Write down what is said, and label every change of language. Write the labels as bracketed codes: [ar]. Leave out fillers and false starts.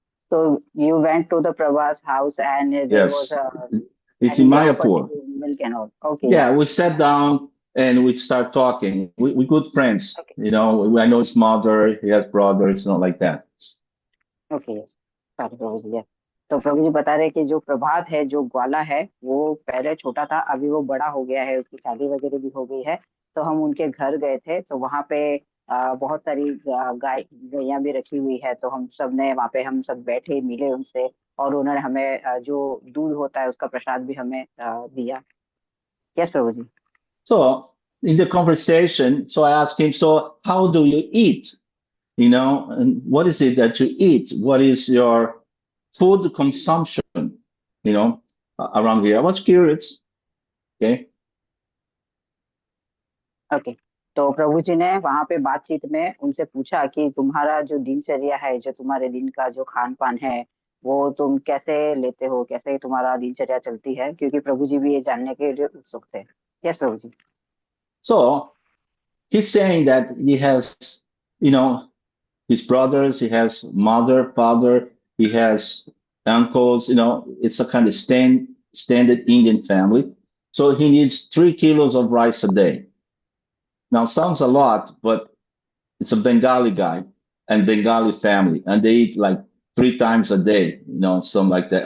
[en] So you went to the Prabhu's house, and there Yes. was a, It's and in they offered Mayapur. you milk and all. Okay. Yeah, we sat down and we start talking. We good friends, Okay. you know. I know his mother, he has brothers, you know, like that. [hi] Okay yes, सारे प्रभु जी yes. तो प्रभु जी बता रहे कि जो प्रभात है, जो ग्वाला है, वो पहले छोटा था, अभी वो बड़ा हो गया है, उसकी शादी वगैरह भी हो गई है। तो हम उनके घर गए थे, तो वहाँ पे बहुत सारी गैयां भी रखी हुई है। तो हम सब ने वहाँ पे, हम सब बैठे मिले उनसे, और उन्होंने हमें जो दूध होता है उसका प्रसाद भी हमें दिया। Yes Prabhu ji. [en] So in the conversation, so I asked him, so how do you eat? You know, and what is it that you eat? What is your food consumption, you know, around here? I was curious. Okay. [hi] Okay. तो प्रभु जी ने वहां पे बातचीत में उनसे पूछा कि तुम्हारा जो दिनचर्या है, जो तुम्हारे दिन का जो खान पान है, वो तुम कैसे लेते हो, कैसे तुम्हारा दिनचर्या चलती है, क्योंकि प्रभु जी भी ये जानने के लिए उत्सुक थे। Yes Prabhu ji. [en] So he's saying that he has, you know, his brothers, he has mother, father, he has uncles, you know, it's a kind of standard Indian family. So he needs 3 kilos of rice a day. Now sounds a lot, but it's a Bengali guy and Bengali family, and they eat like 3 times a day, you know, something like that.